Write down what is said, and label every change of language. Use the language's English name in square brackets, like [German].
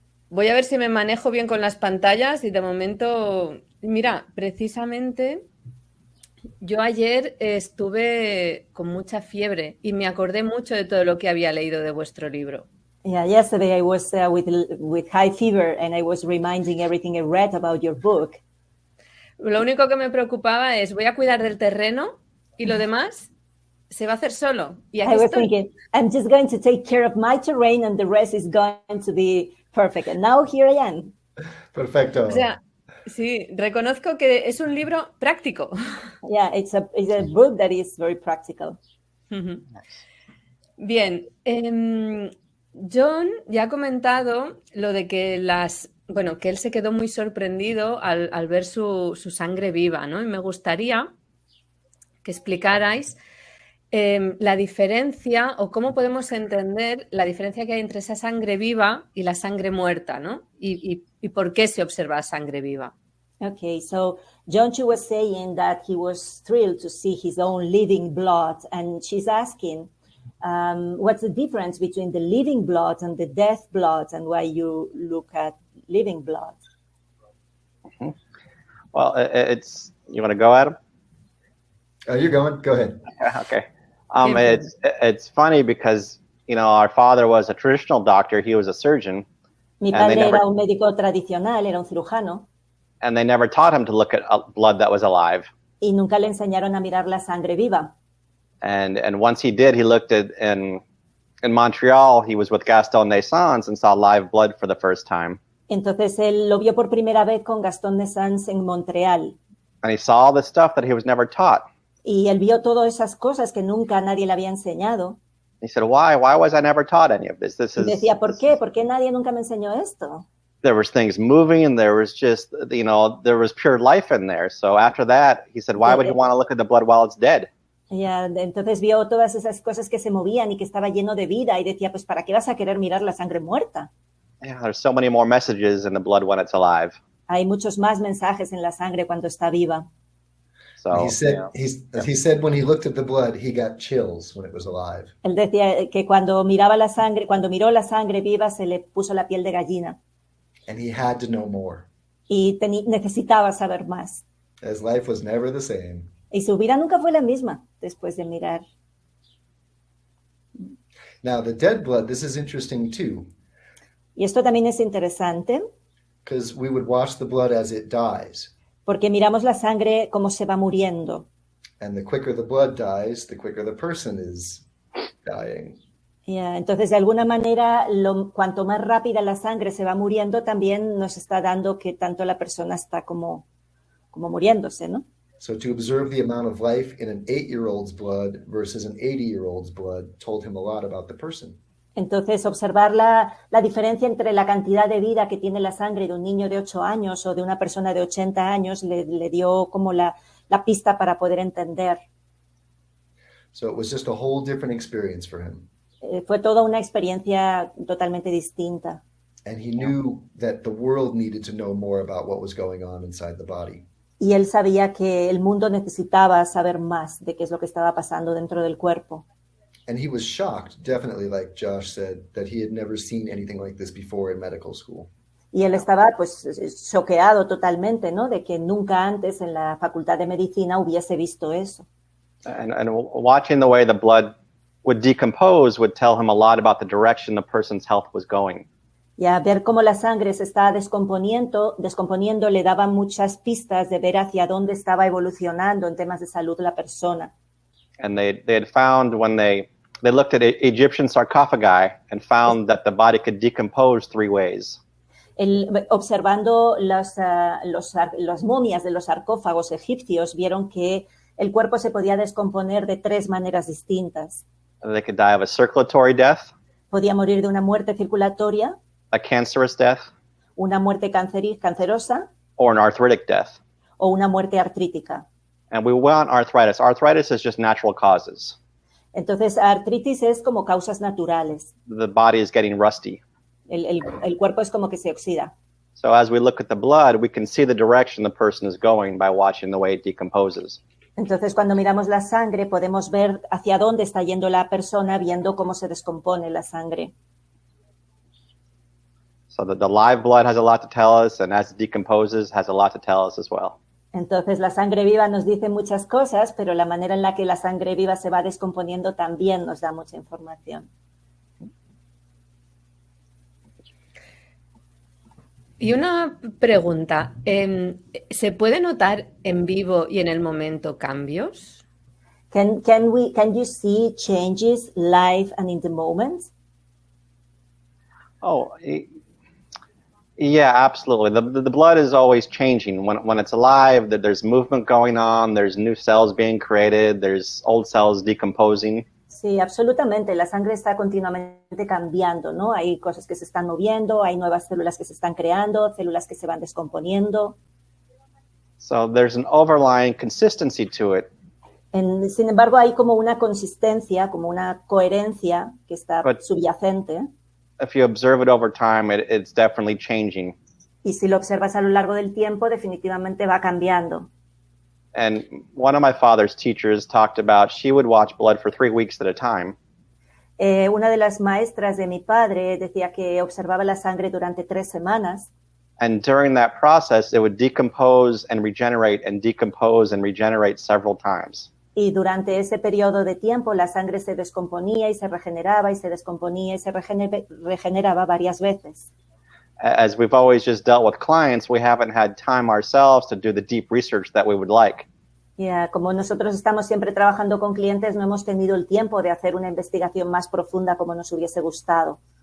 [Spanish] Voy a ver si me manejo bien con las pantallas y de momento, mira, precisamente yo ayer estuve con mucha fiebre y me acordé mucho de todo lo que había leído de vuestro libro. [English] Yeah, yesterday I was with high fever and I was reminding everything I read about your book. [Spanish] Lo único que me preocupaba es, voy a cuidar del terreno y lo demás se va a hacer solo. Y aquí [English] I was thinking, I'm just going to take care of my terrain and the rest is going to be perfect. And now here I am. [Spanish] Perfecto. O sea, sí, reconozco que es un libro práctico. [English] Yeah, it's a book that is very practical. [Spanish] Bien, John ya ha comentado lo de que que él se quedó muy sorprendido al ver su sangre viva, ¿no? Y me gustaría que explicarais la diferencia o cómo podemos entender la diferencia que hay entre esa sangre viva y la sangre muerta, ¿no? Y por qué se observa sangre viva. [English] Okay, so John Chu was saying that he was thrilled to see his own living blood, and she's asking, what's the difference between the living blood and the death blood, and why you look at living blood? Well, you want to go, Adam? You're going. Go ahead. Okay. It's funny because, our father was a traditional doctor. He was a surgeon. [Spanish] Mi padre era un médico tradicional, era un cirujano. [English] And they never taught him to look at blood that was alive. [Spanish] Y nunca le enseñaron a mirar la sangre viva. [English] And once he did, he looked in Montreal. He was with Gaston Naissance and saw live blood for the first time. [Spanish] Entonces él lo vio por primera vez con Gaston Naissance en Montreal. [English] And he saw all the stuff that he was never taught. [Spanish] Y él vio todas esas cosas que nunca nadie le había enseñado. [English] He said, why was I never taught any of this? [Spanish] Y decía, ¿por qué? ¿Por qué nadie nunca me enseñó esto? [English] There was things moving and there was just, there was pure life in there. So after that, he said, why would he want to look at the blood while it's dead? [Spanish] Yeah, entonces vio todas esas cosas que se movían y que estaba lleno de vida y decía, pues, ¿para qué vas a querer mirar la sangre muerta? [English] Yeah, there's so many more messages in the blood when it's alive. [Spanish] Hay muchos más mensajes en la sangre cuando está viva. [English] So, he said when he looked at the blood, he got chills when it was alive. [Spanish] Él decía que cuando miró la sangre viva, se le puso la piel de gallina. [English] And he had to know more. [Spanish] Y necesitaba saber más. [English] His life was never the same. [Spanish] Y su vida nunca fue la misma después de mirar. [English] Now, the dead blood, this is interesting too. [Spanish] Y esto también es interesante. [English] Because we would watch the blood as it dies. [Spanish] Porque miramos la sangre como se va muriendo. [English] And the quicker the blood dies, the quicker the person is dying. [Spanish] Yeah, entonces, de alguna manera, cuanto más rápida la sangre se va muriendo, también nos está dando que tanto la persona está como muriéndose, ¿no? [English] So to observe the amount of life in an 8-year-old's blood versus an 80-year-old's blood told him a lot about the person. [Spanish] Entonces, observar la diferencia entre la cantidad de vida que tiene la sangre de un niño de 8 años o de una persona de 80 años le dio como la pista para poder entender. [English] So it was just a whole different experience for him. [Spanish] Fue toda una experiencia totalmente distinta. [English] And he knew that the world needed to know more about what was going on inside the body. [Spanish] Y él sabía que el mundo necesitaba saber más de qué es lo que estaba pasando dentro del cuerpo. [English] And he was shocked, definitely, like Josh said, that he had never seen anything like this before in medical school. [Spanish] Y él estaba, pues, choqueado totalmente, ¿no? De que nunca antes en la Facultad de Medicina hubiese visto eso. [English] And watching the way the blood would decompose would tell him a lot about the direction the person's health was going. [Spanish] Y a ver cómo la sangre se está descomponiendo le daba muchas pistas de ver hacia dónde estaba evolucionando en temas de salud la persona. [English] And they had found when they They looked at Egyptian sarcophagi and found that the body could decompose 3 ways. [Spanish] Observando las momias de los sarcófagos egipcios, vieron que el cuerpo se podía descomponer de 3 maneras distintas. [English] They could die of a circulatory death, [Spanish] Podía morir de una muerte circulatoria, [English] a cancerous death, [Spanish] una muerte cancerosa [English] or an arthritic death. [Spanish] o una muerte artrítica. [English] And we want arthritis. Arthritis is just natural causes. [Spanish] Entonces, artritis es como causas naturales. [English] The body is getting rusty. [Spanish] El cuerpo es como que se oxida. [English] So as we look at the blood, we can see the direction the person is going by watching the way it decomposes. [Spanish] Entonces, cuando miramos la sangre, podemos ver hacia dónde está yendo la persona viendo cómo se descompone la sangre. [English] So the live blood has a lot to tell us, and as it decomposes, has a lot to tell us as well. [Spanish] Entonces, la sangre viva nos dice muchas cosas, pero la manera en la que la sangre viva se va descomponiendo también nos da mucha información. Y una pregunta, ¿se puede notar en vivo y en el momento cambios? [English] Can you see changes live and in the moment? Oh, yeah, absolutely. The blood is always changing. When it's alive, there's movement going on, there's new cells being created, there's old cells decomposing. [Spanish] Sí, absolutamente. La sangre está continuamente cambiando, ¿no? Hay cosas que se están moviendo, hay nuevas células que se están creando, células que se van descomponiendo. [English] So there's an overlying consistency to it. [Spanish] Sin embargo, hay como una consistencia, como una coherencia que está subyacente. [English] If you observe it over time, it's definitely changing. [Spanish] Y si lo observas a lo largo del tiempo, definitivamente va cambiando. [English] And one of my father's teachers talked about she would watch blood for 3 weeks at a time. [Spanish] Una de las maestras de mi padre decía que observaba la sangre durante 3 semanas. [English] And during that process, it would decompose and regenerate and decompose and regenerate several times. [Spanish] Y durante ese periodo de tiempo la sangre se descomponía y se regeneraba y se descomponía y se regeneraba varias veces. [English] As we've always just dealt with clients, we haven't had time ourselves to do the deep research that we would like. [Spanish] Como nosotros estamos siempre trabajando con clientes, no hemos tenido el tiempo de hacer una investigación más profunda como nos hubiese gustado.